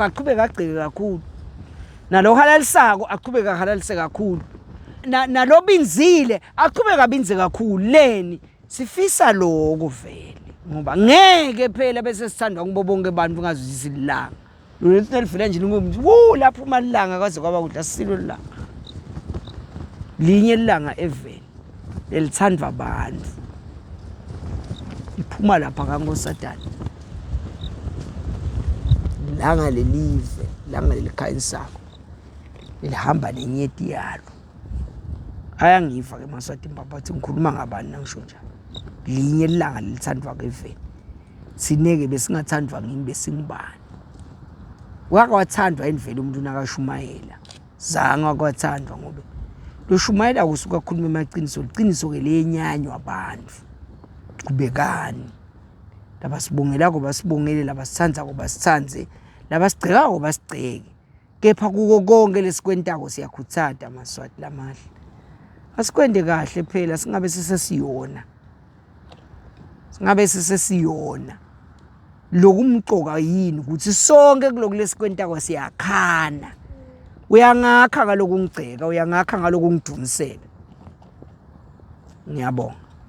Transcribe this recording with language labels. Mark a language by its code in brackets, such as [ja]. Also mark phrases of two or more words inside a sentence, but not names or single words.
[ss] aqhubeka agceke kakhulu nalohalalisako aqhubeka halalise kakhulu nalobinzile aqhubeka abinze kakhulu leni sifisa lokho vele ngoba ngeke phela bese sithandwa kubo bonke abantu ngazwisisa ilanga lo lesifile nje ngomuntu lapho umalanga kwaze kwaba kudla sisilo ilanga linye ilanga eveni elithandwa abantu iphuma lapha kaNkosazana langa lelive langa lelikhayisako lihamba nenyeti yalo ayangiva ke Maswati Mbabathi ngikhuluma ngabani nangisho njalo linye ilanga lelithandwa keveni sineke besingathandwa ngini besingibani wakawathandwa endvele umuntu nakashumayela zanga kwathandwa ngoba lo Shumayela kusuka khuluma emaqiniso liqiniso ke lenyanywa abantu kubekani labasibongela ko basibongele labasithandza ko basithandze labasigceka ko basigceke kepha kuko konke lesikwentako siyakhutsata Maswati lamahle asikwende kahle phela singabe sesesiyona lokumqoka yini ukuthi sonke kuloku lesikwentako siyakhana uyangakha ngalokungceka uyangakha ngalokungidumsela ngiyabonga.